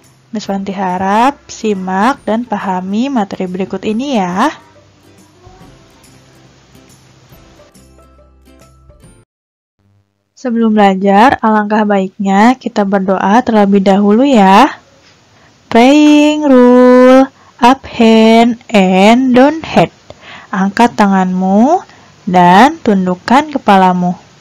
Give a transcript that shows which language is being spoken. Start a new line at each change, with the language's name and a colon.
Indonesian: Miss Fanti harap simak dan pahami materi berikut ini ya. Sebelum belajar, alangkah baiknya kita berdoa terlebih dahulu ya.
English: Praying rule, up hand and down head.
Indonesian: Angkat tanganmu dan tundukkan kepalamu.